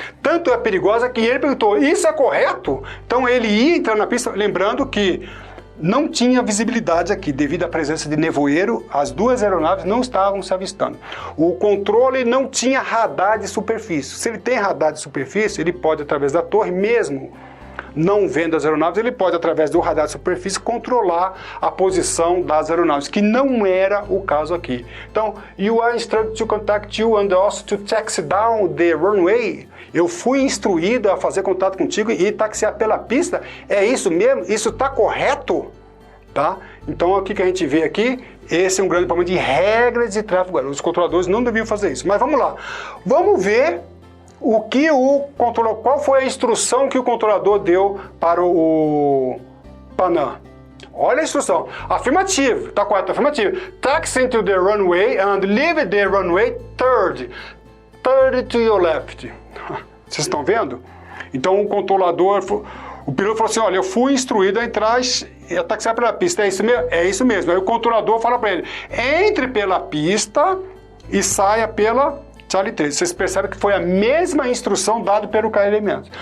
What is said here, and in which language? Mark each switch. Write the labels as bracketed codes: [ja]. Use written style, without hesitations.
[pt] Tanto é perigosa que ele perguntou: isso é correto? Então ele ia entrar na pista, lembrando que não tinha visibilidade aqui, devido à presença de nevoeiro, as duas aeronaves não estavam se avistando. O controle não tinha radar de superfície. Se ele tem radar de superfície, ele pode, através da torre, mesmo não vendo as aeronaves, ele pode, através do radar de superfície, controlar a posição das aeronaves, que não era o caso aqui. [en] Então, you are instructed to contact you and also to taxi down the runway. [pt] Eu fui instruído a fazer contato contigo e taxiar pela pista. É isso mesmo? Isso está correto? Tá? Então, o que a gente vê aqui? Esse é um grande problema de regras de tráfego aéreo. Os controladores não deviam fazer isso. Mas vamos lá. Vamos ver qual foi a instrução que o controlador deu para o Panam. Olha a instrução. Afirmativo. Está correto? Afirmativo. [en] Taxi to the runway and leave the runway third to your left. [pt] Vocês estão vendo? Então o controlador, o piloto falou assim: olha, eu fui instruído a entrar e a taxiar pela pista. É isso mesmo? É isso mesmo. Aí o controlador fala para ele: entre pela pista e saia pela Charlie 3. Vocês percebem que foi a mesma instrução dada pelo KLM.